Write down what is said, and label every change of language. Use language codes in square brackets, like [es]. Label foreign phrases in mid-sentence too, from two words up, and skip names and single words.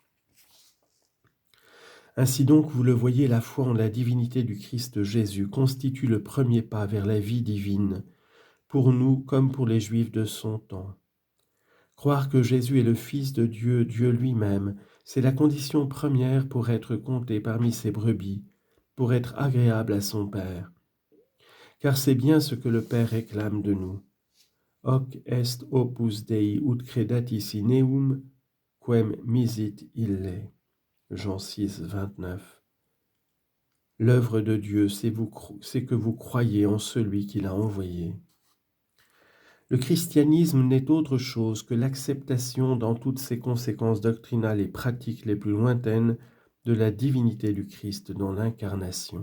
[fr] Ainsi donc, vous le voyez, la foi en la divinité du Christ Jésus constitue le premier pas vers la vie divine, pour nous comme pour les Juifs de son temps. Croire que Jésus est le Fils de Dieu, Dieu lui-même, c'est la condition première pour être compté parmi ses brebis, pour être agréable à son Père. Car c'est bien ce que le Père réclame de nous. [la] Hoc est opus Dei ut credatis in eum, quem misit ille. [fr] Jean 6, 29. L'œuvre de Dieu, c'est que vous croyez en celui qui l'a envoyé. Le christianisme n'est autre chose que l'acceptation dans toutes ses conséquences doctrinales et pratiques les plus lointaines de la divinité du Christ dans l'incarnation.